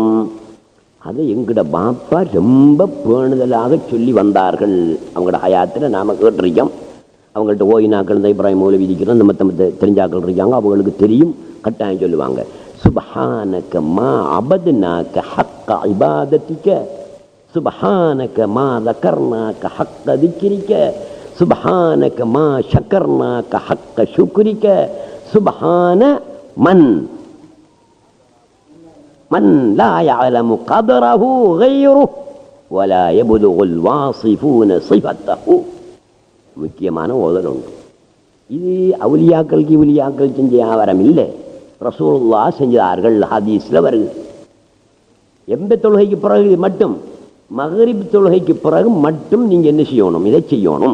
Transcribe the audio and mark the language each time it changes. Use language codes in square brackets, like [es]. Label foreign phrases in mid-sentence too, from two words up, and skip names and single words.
[ta] அது எங்கட பாப்பா ரொம்ப பேணுதலாக சொல்லி வந்தார்கள். அவங்களோட ஹயாத்தில் நாம கேட்டிருக்கோம். அவங்கள்ட்ட ஓய்நாக்கள் இந்த இப்ராஹிம் மௌலவி இருக்கிறோம், நம்ம தெரிஞ்சாக்கள் இருக்காங்க, அவங்களுக்கு தெரியும், கட்டாயம் சொல்லுவாங்க. [ar] سبحانك ما عبدناك حق عبادتك، سبحانك ما ذكرناك حق ذكرك, سبحانك ما شكرناك حق شكرك، سبحان من لا يعلم قدره غيره ولا يبلغ الواصفون صفته. [ta] முக்கியமான ஓதல் உண்டு. இது அவுலியாக்கள் செஞ்ச வியாபாரம் இல்லை, ரசூலுல்லாஹ் செஞ்சார்கள். ஹதீஸ்ல வருது. எந்த தொழுகைக்கு பிறகு மட்டும், மக்ரிப் தொழுகைக்கு பிறகு மட்டும் நீங்க என்ன செய்யணும்? இதை செய்யணும்.